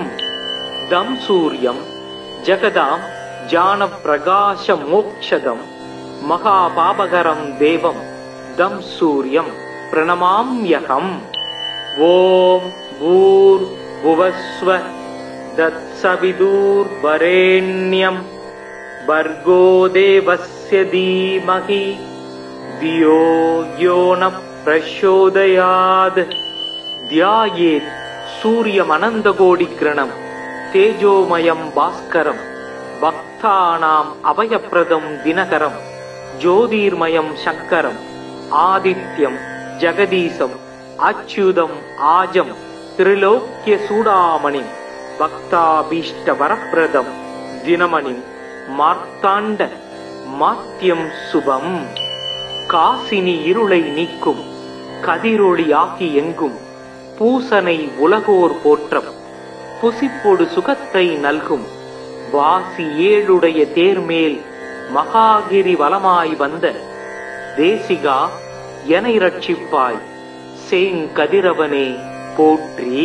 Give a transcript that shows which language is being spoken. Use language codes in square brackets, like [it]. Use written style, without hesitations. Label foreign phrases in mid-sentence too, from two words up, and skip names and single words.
[sa] तं सूर्यं जगतां ज्ञान प्रकाश मोक्षदं महापापहरं देवं तं सूर्यं प्रणमाम्यहम्. ॐ भूर् भुवस्व तत्सवितुर्वरेण्यम् भर्गो देवस्य धीमहि धियो यो न प्रचोदयात्. ध्यायेत् सूर्यमनन्तकोटिकिरणं तेजोमयं भास्करं भक्तानाम् अभयप्रदं दिनकरं ज्योतिर्मयं शङ्करम् आदित्यं जगदीशम् अच्युतम् आजं त्रिलोक्यचूडामणिं भक्ताभीष्टवरप्रदं दिनमणिं मार्ताण्ड माद्यं शुभम्. [ta] காசினி இருளை நீக்கும் கதிரொளியாகி எங்கும் பூசனை உலகோர் போற்றம் புசிப்பொடு சுகத்தை நல்கும் வாசி ஏழுடைய தேர்மேல் மகாகிரி வலமாய் வந்த தேசிகா எனை ரட்சிப்பாய் சேங்கதிரவனே போற்றி.